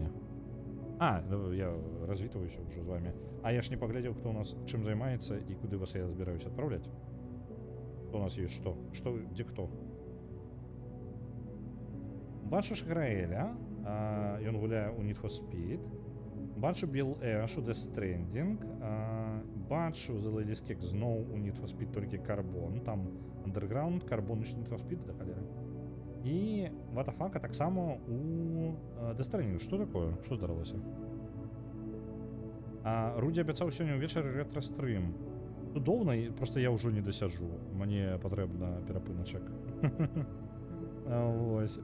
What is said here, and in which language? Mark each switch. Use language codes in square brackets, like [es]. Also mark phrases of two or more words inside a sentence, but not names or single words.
[be] Я развітваюся ўжо з вами. А я ж не паглядзеў, хто у нас чым займаецца і куды вас я збіраюся адпраўляць. У нас ёсць што? Дзе хто? Бачыш Граэля, ён гуляе ў Need for Speed. Бачу Bill Ash у Death Stranding. Бачу The Ladys Cake зноў у Need for Speed, толькі Carbon. Там Underground, Carbon і Need for Speed, да халеры. І Ватафака таксама у Death Stranding. Што такое? Што здарылася? Руді абяцаў сёння ўвечары ретра-стрым. Цудоўна, просто я ўжо не дасяджу. Мне патрэбна перапыначак. Вось.